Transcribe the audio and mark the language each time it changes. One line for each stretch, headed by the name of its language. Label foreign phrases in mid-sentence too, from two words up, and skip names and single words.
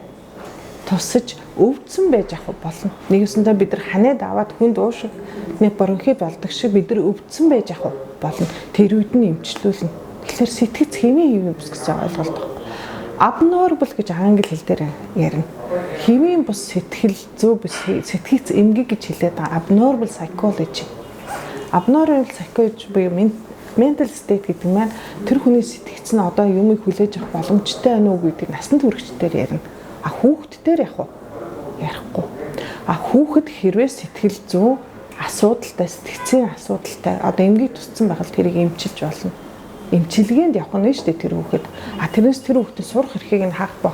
Mongolian: Тусаж өвдсөн байж ах болно. Нэгэсэндээ бид нар ханаад аваад хүнд уушиг нэг бронхит болдог шиг бид нар өвдсөн байж ах болно. Тэр үед нь эмчлүүлнэ. Тэгэхээр сэтгэц хэвийн бус гэсэн ойлголт байна. Abnormal гэж англи хэл дээр ярина. Хэвийн бус сэтгэл зүй бус сэтгэц эмгэг гэж хэлээд байгаа.
English: Abnormal psychology. Abnormal psychology
Mongolian: буюу
English: mental state
Mongolian: гэдэг маань тэр хүний сэтгэц нь одоо юмыг хүлээж авах боломжтой байна уу гэдэг насанд хүрэгчдээр ярина. А хүүхэд дээр яг ярихгүй. А хүүхэд хэрвээ сэтгэл зүй асуудалтай, сэтгцийн асуудалтай одоо эмгэг тусцсан байхад тэрийг эмчилж болно. Эмчилгээнд явах нь шүү дээ тэр хүүхэд. А тэрнээс тэр хүүхдэд сурах эрхийг нь хаах бох.